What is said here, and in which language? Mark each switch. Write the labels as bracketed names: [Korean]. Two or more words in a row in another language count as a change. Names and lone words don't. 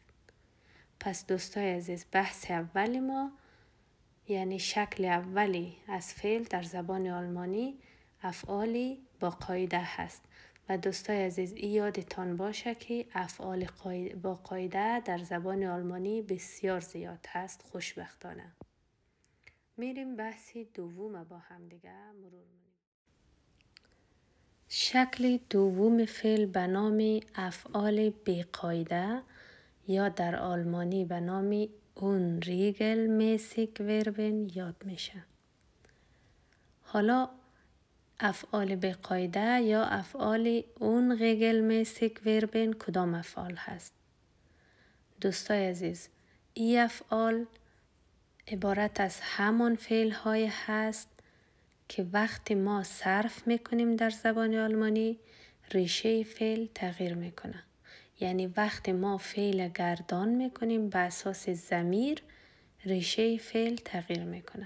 [Persian] پس دوستای عزیز، بحث اول ما یعنی شکل اولی از فعل در زبان آلمانی افعالی با قاعده هست و دوستای عزیز این یادتان باشه که افعال با قاعده در زبان آلمانی بسیار زیاد هست، خوشبختانه. میریم بحث دوم با هم دیگه مرور کنیم. شکل دوم فعل به نام افعال بی قاعده یا در آلمانی به نام [German] unregelmäßig verben [Persian] یاد میشه. حالا افعال به قاعده یا افعال [German] unregelmäßig verben [Persian] کدام افعال هست؟ دوستای عزیز، این افعال عبارت از همان فعل های هست که وقتی ما صرف میکنیم در زبان آلمانی ریشه فعل تغییر میکنه. یعنی وقتی ما فعل گردان میکنیم به اساس ضمیر ریشه فعل تغییر میکنه.